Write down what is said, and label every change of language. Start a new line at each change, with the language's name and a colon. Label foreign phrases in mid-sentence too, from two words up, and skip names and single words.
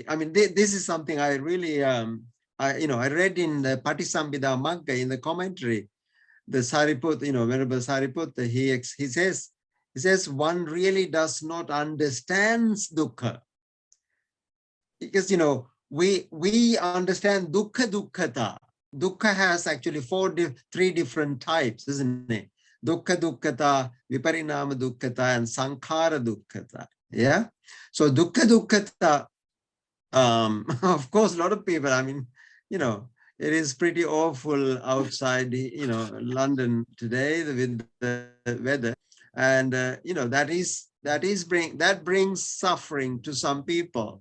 English: I mean, this is something I really I read in the Patisambhida Magga in the commentary. The Sariputta, Venerable Sariputta, he says one really does not understand dukkha. Because, we understand
Pali: dukkha dukkhata.
English: Dukkha has actually three different types, isn't it?
Pali: Dukkha dukkhata, viparinama dukkhata, and sankhara dukkhata.
English: Yeah.
Pali: So dukkha dukkhata,
English: of course, a lot of people, I mean, it is pretty awful outside, London today with the weather, and that brings suffering to some people.